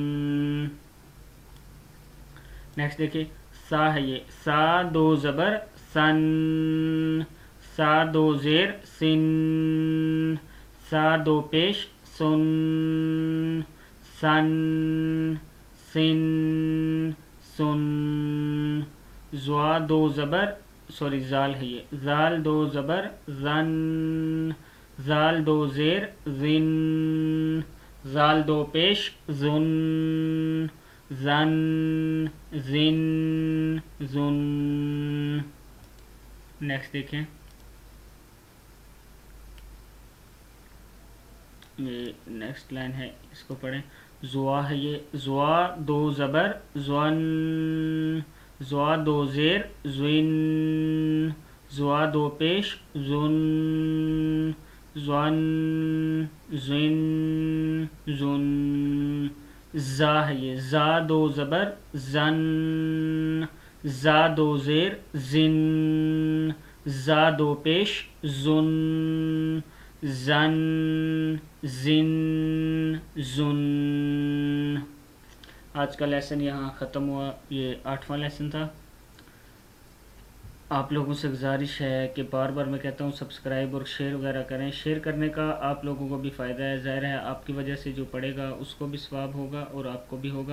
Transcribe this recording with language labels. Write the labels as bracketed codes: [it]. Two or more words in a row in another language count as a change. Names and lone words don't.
[ur] نیکسٹ دیکھیے سا ہے یہ سا دو زبر سن سا دو زیر سن سا دو پیش سن سن سن سن. زوا دو زبر زال ہے یہ زال دو زبر زن زال دو زیر زن زال دو پیش زن زن زن زن. نیکسٹ دیکھیں یہ نیکسٹ لائن ہے اس کو پڑھیں. زوا ہے یہ زوا دو زبر زون زوا دو زیر زوین زوا دو پیش زن زن زن زن. زا ہے یہ زا دو زبر زن زا دو زیر زن زا دو پیش زن زن زن زن. آج کا لیسن یہاں ختم ہوا. یہ 8واں لیسن تھا. آپ لوگوں سے گزارش ہے کہ بار بار میں کہتا ہوں سبسکرائب اور شیئر وغیرہ کریں. شیئر کرنے کا آپ لوگوں کو بھی فائدہ ہے. ظاہر ہے آپ کی وجہ سے جو پڑھے گا اس کو بھی ثواب ہوگا اور آپ کو بھی ہوگا.